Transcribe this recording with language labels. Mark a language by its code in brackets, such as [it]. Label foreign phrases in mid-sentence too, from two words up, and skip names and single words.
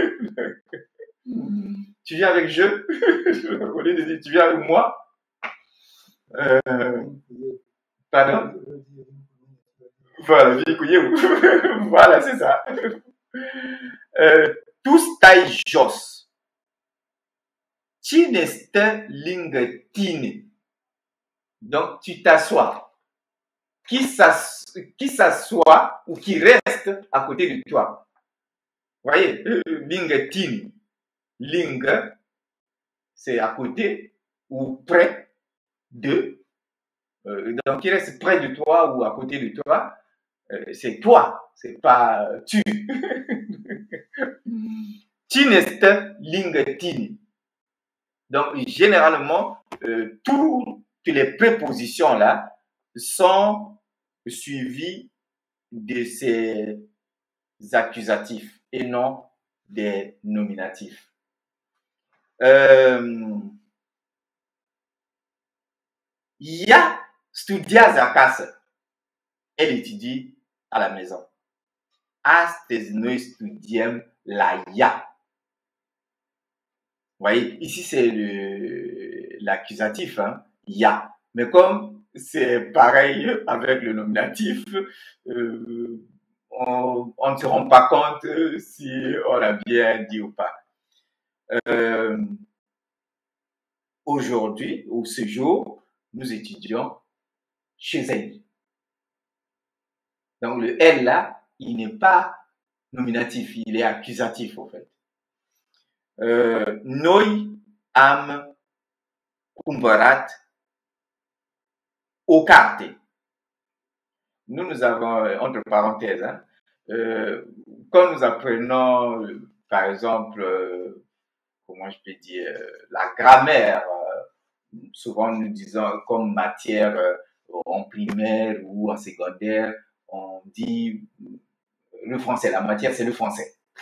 [fr] Tu viens avec je, au lieu de dire tu viens avec moi. Pardon? Voilà, voilà, c'est ça. [ro] Tous taille jos. Cine este lângă tine. [fr] Donc, tu t'assois. Qui s'assoit ou qui reste à côté de toi. Vous voyez, [ro] lângă tine. Lângă, [fr] c'est à côté ou près de. Donc, qui reste près de toi ou à côté de toi, c'est toi, c'est pas tu. [ro] Cine este lângă tine. [fr] Donc, généralement, toutes les prépositions là sont suivies de ces accusatifs et non des nominatifs. [ro] Ya studiază acasă. [fr] Elle étudie à la maison. [ro] Astăzi noi studiem la ea. [fr] Vous voyez, ici c'est l'accusatif, hein, ya. Mais comme c'est pareil avec le nominatif, on ne se rend pas compte si on l'a bien dit ou pas. Aujourd'hui, ou ce jour, nous étudions chez elle. Donc le elle là, il n'est pas nominatif, il est accusatif en fait. [ro] Noi am cumpărat o carte. [fr] Nous avons, entre parenthèses, hein, quand nous apprenons, par exemple, comment je peux dire, la grammaire, souvent nous disons comme matière en primaire ou en secondaire, on dit le français, la matière c'est le français.